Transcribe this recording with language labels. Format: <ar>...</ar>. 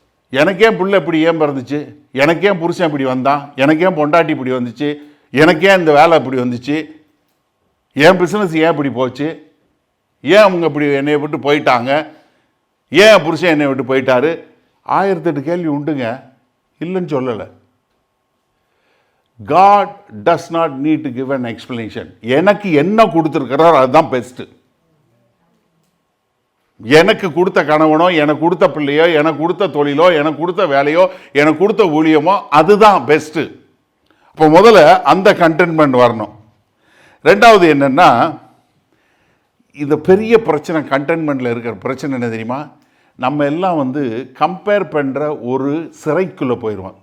<ta>எனக்கே புள்ள இப்படி ஏன் பிறந்துச்சு, எனக்கே புருஷன் இப்படி வந்தான், எனக்கே பொண்டாட்டி இப்படி வந்துச்சு, எனக்கே இந்த வேலை இப்படி வந்துச்சு, என் பிஸ்னஸ் ஏன் இப்படி போச்சு, ஏன் அவங்க இப்படி என்னை விட்டு போயிட்டாங்க, ஏன் புருஷன் என்னை விட்டு போயிட்டாரு, 1008 கேள்வி உண்டுங்க, இல்லைன்னு சொல்லலை.</ta> <en>God does not need to give an explanation.</en> <ta>எனக்கு என்ன கொடுத்துருக்கிறார் அதுதான் பெஸ்ட்டு. எனக்கு கொடுத்த கணவனோ, எனக்கு கொடுத்த பிள்ளையோ, எனக்கு கொடுத்த தொழிலோ, எனக்கு கொடுத்த வேலையோ, எனக்கு கொடுத்த ஊழியமோ அதுதான் பெஸ்ட்டு. அப்போ முதல்ல அந்த கண்டென்ட்மெண்ட் வரணும். ரெண்டாவது என்னன்னா, இந்த பெரிய பிரச்சனை கண்டென்ட்மெண்ட்டில் இருக்கிற பிரச்சனை என்ன தெரியுமா, நம்ம எல்லாம் கம்பேர் பண்ணுற ஒரு சிறைக்குள்ளே போயிடுவோம்.</ta>